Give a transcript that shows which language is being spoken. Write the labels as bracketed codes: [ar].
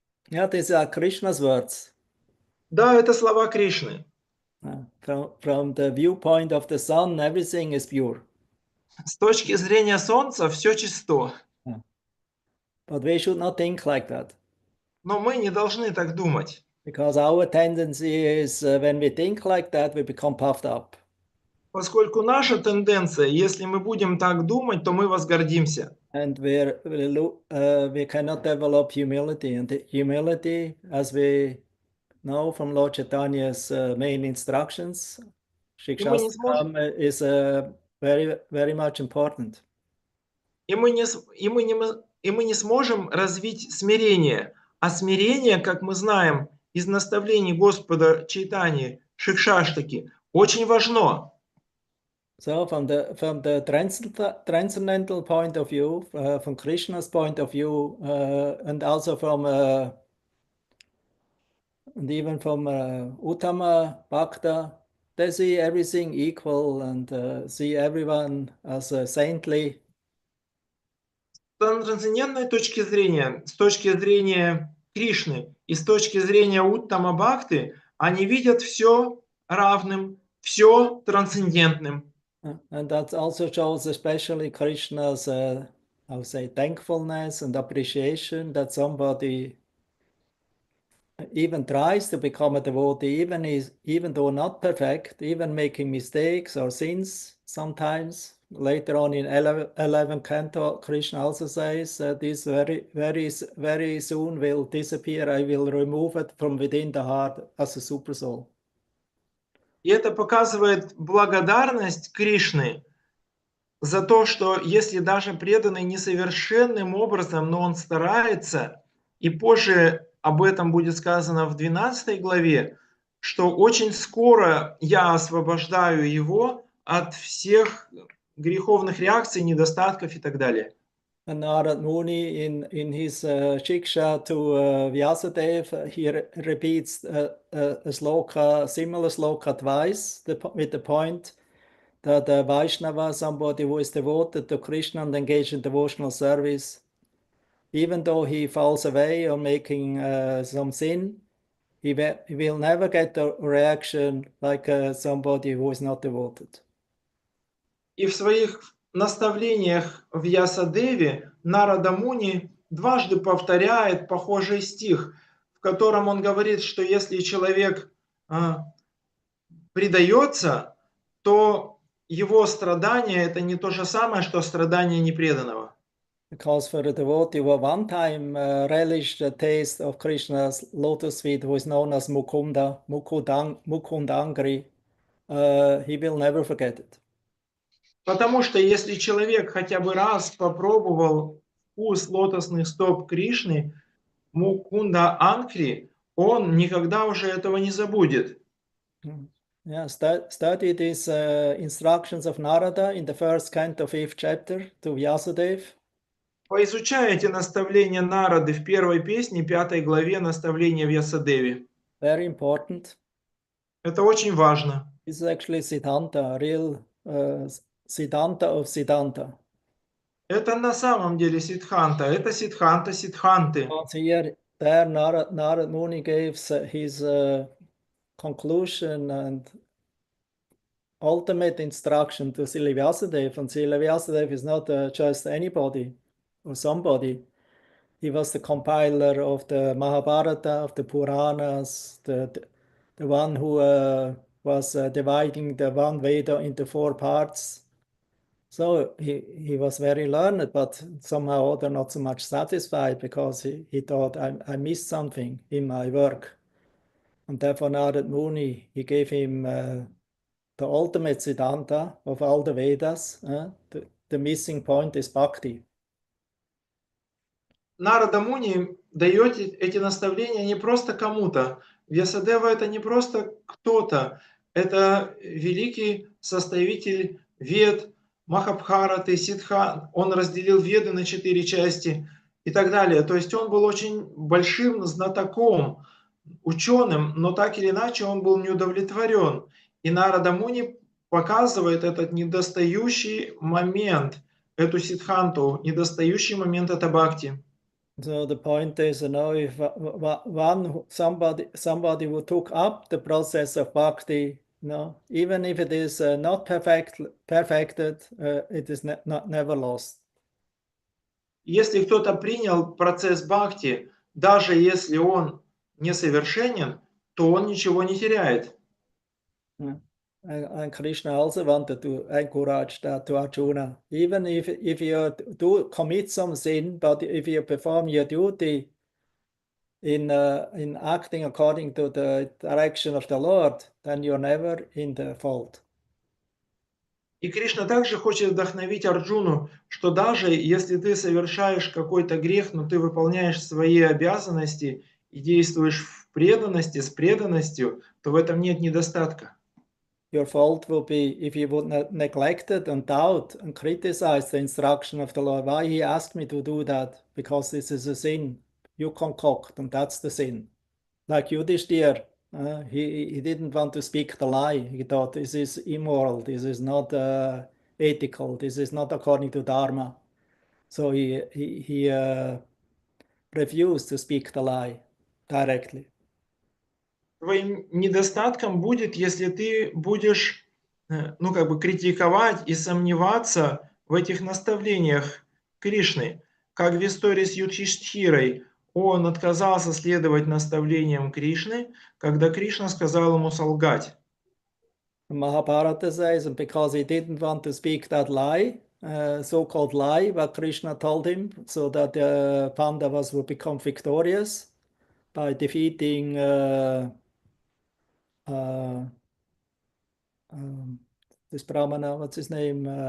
[en] Yeah, these are Krishna's words. [ru] Да, это слова Кришны. [en] From the viewpoint of the sun, everything is pure. [ru] С точки зрения солнца все чисто. [en] But we should not think like that. [ru] Но мы не должны так думать. [en] Because our tendency is when we think like that, we become puffed up. [ru] Поскольку наша тенденция, если мы будем так думать, то мы возгордимся. [en] And we cannot develop humility. And the humility, as we know from Lord Chaitanya's main instructions, Shikshastakam is very, very much important. [ru] И мы не сможем развить смирение. А смирение, как мы знаем из наставлений Господа Чайтаньи, Шикшаштаки, очень важно. [en] So from the transcendental point of view, from Krishna's point of view, and also from and even from Uttama Bhakta, they see everything equal and see everyone as saintly. [ru] С трансцендентной точки зрения, с точки зрения Кришны и с точки зрения Уттама Бхакти, они видят все равным, все трансцендентным. [en] And that also shows especially Krishna's, I would say, thankfulness and appreciation that somebody even tries to become a devotee, even though not perfect, even making mistakes or sins sometimes. Later on in 11th canto, Krishna also says, this very soon will disappear. I will remove it from within the heart as a super soul. [ru] И это показывает благодарность Кришны за то, что если даже преданный несовершенным образом, но он старается, и позже об этом будет сказано в 12 главе, что очень скоро я освобождаю его от всех греховных реакций, недостатков и так далее. [en] And Narad Muni in his Shiksha to Vyasadeva, he repeats a sloka, similar sloka twice with the point that Vaishnava, somebody who is devoted to Krishna and engaged in devotional service, even though he falls away or making some sin, he will never get a reaction like somebody who is not devoted. [ru] И в своих наставлениях в Ясадеве Нарада Муни дважды повторяет похожий стих, в котором он говорит, что если человек предается, то его страдание – это не то же самое, что страдание непреданного. [en] Because for the devotee who one time relished the taste of Krishna's lotus feet, who is known as Mukundangri, he will never forget it. [ru] Потому что если человек хотя бы раз попробовал вкус лотосных стоп Кришны, Мукунда Ангри, он никогда уже этого не забудет. [en] Yeah, study these instructions of Narada in the first canto, 5th chapter to Vyasadeva. [ru] Поизучай эти наставления Нарады в первой песне, 5 главе наставления Вьясадеве. [en] Very important. [ru] Это очень важно. [en] This is actually Siddhanta, real Siddhanta of Siddhanta. [ru] Это на самом деле Сиддханта, это Сиддханта Сиддханты. [en] Here, there Narad Muni gives his conclusion and ultimate instruction to Srila Vyasadeva. And Srila Vyasadeva is not just anybody or somebody. He was the compiler of the Mahabharata, of the Puranas, the one who was dividing the one Veda into 4 parts. So he was very learned, but somehow or other not so much satisfied because he thought, I missed something in my work. And therefore Narad Muni, he gave him the ultimate Siddhanta of all the Vedas. The missing point is bhakti. [ru] Нарада Муни дает эти наставления не просто кому-то. Вьясадева это не просто кто-то, это великий составитель Вед, Махабхараты, Сиддхан. Он разделил Веды на 4 части и так далее. То есть он был очень большим знатоком, ученым, но так или иначе он был неудовлетворен. И Нарада Муни показывает этот недостающий момент, эту Сиддханту, недостающий момент это бхакти. [en] So the point is, if somebody who took up the process of bhakti, even if it is not perfected, it is never lost. [ru] Если кто-то принял процесс бхакти, даже если он несовершенен, то он ничего не теряет. [en] And Krishna also wanted to encourage that to Arjuna. Even if you do commit some sin, but if you perform your duty in acting according to the direction of the Lord, then you're never in the fault. [ru] И Кришна также хочет вдохновить Арджуну, что даже если ты совершаешь какой-то грех, но ты выполняешь свои обязанности и действуешь в преданности, с преданностью, то в этом нет недостатка. [en] Your fault will be if you would not neglect it and doubt and criticize the instruction of the Lord. Why he asked me to do that? Because this is a sin you concoct, and that's the sin. Like Yudhishthira, he didn't want to speak the lie. He thought this is immoral, this is not ethical, this is not according to Dharma. So he refused to speak the lie directly. [ru] Твоим недостатком будет, если ты будешь, критиковать и сомневаться в этих наставлениях Кришны. Как в истории с Юдхиштхирой, он отказался следовать наставлениям Кришны, когда Кришна сказал ему солгать. [en] Mahabharata says, and because he didn't want to speak that lie, so-called lie, what Krishna told him, so that the Pandavas would become victorious by defeating this Brahmana, what's his name?